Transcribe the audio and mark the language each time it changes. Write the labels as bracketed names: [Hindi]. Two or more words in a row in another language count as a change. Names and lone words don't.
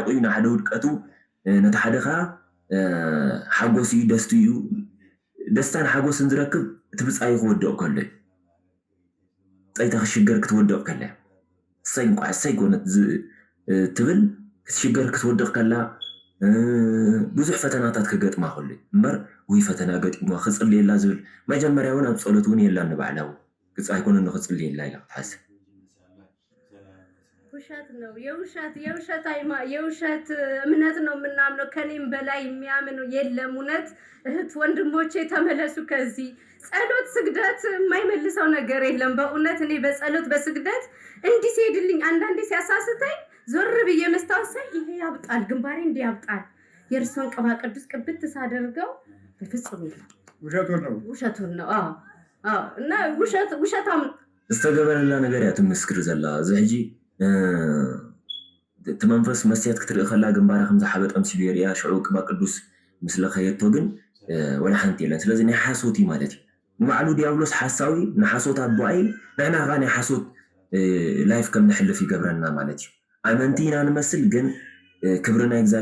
[Tigrinya] እዩ ናይ ሓደ ውድቀቱ ነቲ ሓደ ከዓ ሓጎስ እዩ ደስቱ እዩ ደስታን ሓጎስን ዝረክብ እቲ ብፃይ ክወድቕ ከሎ እዩ ፀይታ ክሽገር ክትወድቕ ከላ እሰይ ኮነት ትብል ክትሽገር ክትወድቕ ከላ ብዙሕ ፈተናታት ክገጥማ ከሎ እምበር ወይ ፈተና ገጢማ ክፅልየላ ዝብል መጀመርያ እውን ኣብ ፀሎት እውን የላ ንባዕላው ክፅ ኣይኮነ ንክፅልየላ ኢላ ክትሓስብ [Amharic] ውሸት ነው። የውሸት እምነት ነው የምናምነው። ከኔም በላይ የሚያምን የለም። እውነት እህት ወንድሞቼ ተመለሱ ከዚህ ጸሎት ስግደት የማይመልሰው ነገር የለም። በእውነት እኔ በጸሎት በስግደት እንዲህ ሲሄድልኝ አንዳንዴ ሲያሳስተኝ ዞር ብዬ መስታወት ሳይ ይሄ ያብጣል፣ ግንባሬ እንዲህ ያብጣል። የእርሶን ቅባ ቅዱስ ቅብት ሳደርገው በፍጹም የለም። ውሸቱን ነው። አዎ እና ውሸታም [Tigrinya] استجبنا ነገር ያ ትምስክር ዘላ ዘጂ ተመንፈስ መስያት ክትርኢ ከላ ግንባራ ከም ዝሓበጥ ኣምሲሉ የርያ ሽዑ ቅባ ቅዱስ ምስለ ኸየቶ ግን ወላ ሓንቲ የለን። ስለዚ ናይ ሓሶት ማለት እዩ ንባዕሉ ዲያብሎስ ሓሳዊ ንሓሶት ኣቦኣይ ንሕና ኸ ናይ ሓሶት ላይፍ ከም ንሕልፍ ይገብረና ማለት እዩ። ኣመንቲ ኢና ንመስል ግን ክብሪ ናይ